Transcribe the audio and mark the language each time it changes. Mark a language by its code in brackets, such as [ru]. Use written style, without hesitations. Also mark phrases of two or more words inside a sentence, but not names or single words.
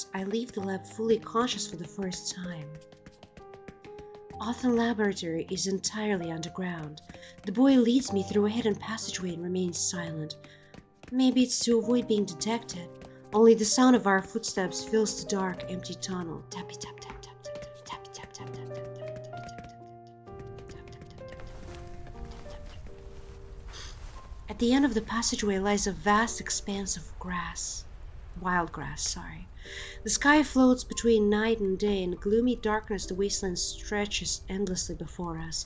[en] I leave the lab fully conscious for the first time. Authon Laboratory is entirely underground. The boy leads me through a hidden passageway and remains silent. Maybe it's to avoid being detected. Only the sound of our footsteps fills the dark, empty tunnel. Tappy tap tap tap tap tap tap tap tap tap tap tap. At the end of the passageway lies a vast expanse of grass. Wild grass, sorry. The sky floats between night and day. In gloomy darkness, the wasteland stretches endlessly before us.